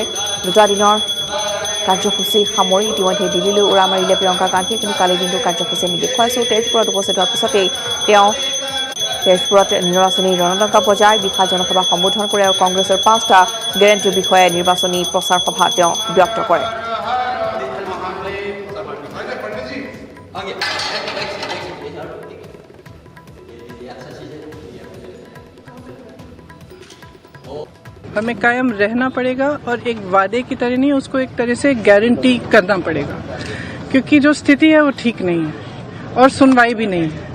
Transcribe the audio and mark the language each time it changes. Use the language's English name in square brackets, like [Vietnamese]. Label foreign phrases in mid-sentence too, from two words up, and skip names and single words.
[Assamese] 2টা দিনৰ কাৰ্যসূচী সামৰি ইতিমধ্যে দিল্লীলৈ উৰা মাৰিলে প্ৰিয়ংকা গান্ধীয়ে। কিন্তু কালিৰ দিনটো কাৰ্যসূচী আমি দেখুৱাইছোঁ। তেজপুৰত উপস্থিত হোৱাৰ পিছতেই তেওঁ তেজপুৰত নিৰ্বাচনী ৰণদংকা বজায়, বিশাল জনসভা সম্বোধন কৰে আৰু কংগ্ৰেছৰ 5টা গেৰাণ্টিৰ বিষয়ে নিৰ্বাচনী প্ৰচাৰ সভা তেওঁ ব্যক্ত কৰে। [Hindi] हमें कायम रहना पड़ेगा और एक वादे की तरह नहीं, उसको एक तरह से गारंटी करना पड़ेगा, क्योंकि जो स्थिति है वो ठीक नहीं है और सुनवाई भी नहीं है।